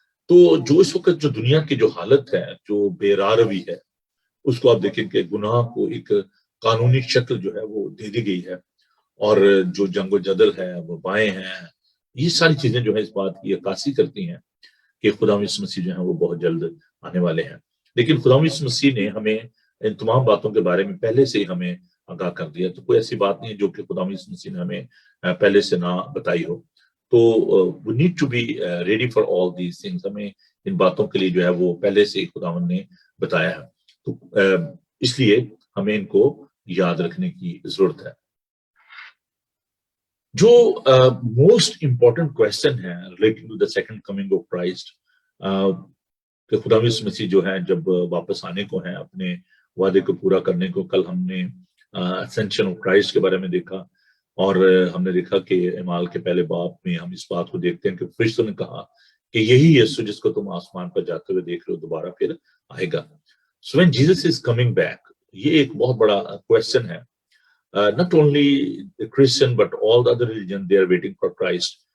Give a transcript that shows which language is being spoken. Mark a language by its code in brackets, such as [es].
[ur] تو جو اس وقت جو دنیا کی جو حالت ہے، جو بے راہ روی ہے، اس کو آپ دیکھیں کہ گناہ کو ایک قانونی شکل جو ہے وہ دے دی گئی ہے، اور جو جنگ و جدل ہے، وبائیں ہیں، یہ ساری چیزیں جو ہے اس بات کی عکاسی کرتی ہیں کہ خدا یسوع مسیح جو ہیں وہ بہت جلد آنے والے ہیں. لیکن خدا یسوع مسیح نے ہمیں ان تمام باتوں کے بارے میں پہلے سے ہی ہمیں آگاہ کر دیا. تو کوئی ایسی بات نہیں ہے جو کہ خدا یسوع مسیح نے ہمیں پہلے سے نہ بتائی ہو. [en] تو we need to be ready for all these things. [ur] ہمیں ان باتوں کے لیے جو ہے وہ پہلے سے ہی خداوند نے بتایا ہے، تو اس لیے ہمیں ان کو یاد رکھنے کی ضرورت ہے. جو موسٹ امپورٹنٹ کوشچن ہے [en] relating to the second coming of Christ, [ur] کہ خدا یسوع مسیح جو ہے جب واپس آنے کو ہیں اپنے وعدے کو پورا کرنے کو. کل ہم نے اسینشن آف کرائسٹ کے بارے میں دیکھا، اور ہم نے دیکھا کہ اعمال کے پہلے باب میں ہم اس بات کو دیکھتے ہیں کہ فرشتوں نے کہا کہ یہی یسوع جس کو تم آسمان پر جاتے ہوئے دیکھ رہے ہو دوبارہ پھر آئے گا. [en] so when Jesus is coming back, [ur] یہ ایک بہت بڑا کوشچن ہے. [en] not only the Christian but all the other religion, they are waiting for Christ.